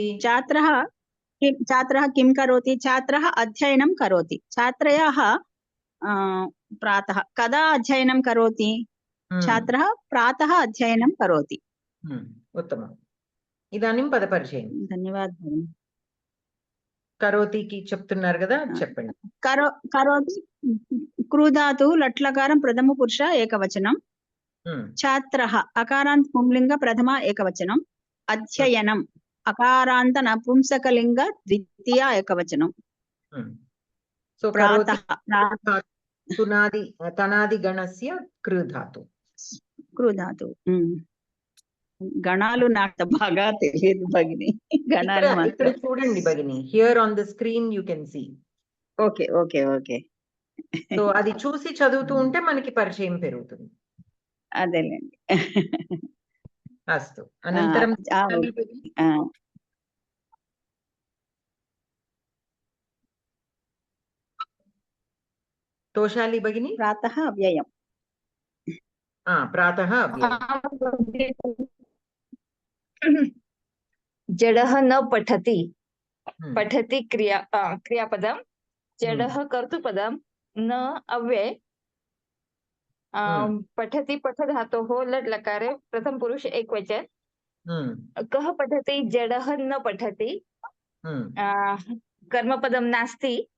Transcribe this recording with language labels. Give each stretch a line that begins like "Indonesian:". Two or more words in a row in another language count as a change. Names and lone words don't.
Sanskrit: छात्रः किं करोति छात्रः अध्ययनं करोति छात्रयाः प्रातः कदा अध्ययनं करोति छात्रः प्रातः अध्ययनं करोति उत्तमम् इदानीं पदपरिचयं धन्यवादः करोति की
Telugu: చెప్తున్నారు కదా చెప్పండి
Sanskrit: करोति क्रूधातुः लट्लकारं प्रथमपुरुष एकवचनं छात्रः अकारान्त पुंलिंग प्रथम एकवचनं अध्ययनम् अकारान्त नपुंसकलिंग द्वितीय एकवचनं सो करोति तुनादि तनादि गणस्य क्रूधातु
Telugu: గణాలు నాకు బాగా తెలియదు భగిని గణాలు ఇక్కడ చూడండి భగిని
English: here on the screen you can see okay okay okay
Telugu: సో అది చూసి చదువుతూ ఉంటే మనకి పరిచయం పెరుగుతుంది అదేలేండి
Sanskrit: అస్తు అనంతరం తోషాలి భగిని ప్రాతః అవ్యయం प्रातः जडः न पठति पठति क्रियापदं जडः कर्तृपदं न अव्यय पठति पठधातोः लट् लकारे प्रथम पुरुष एकवचन कः पठति जडः न पठति कर्मपदं नास्ति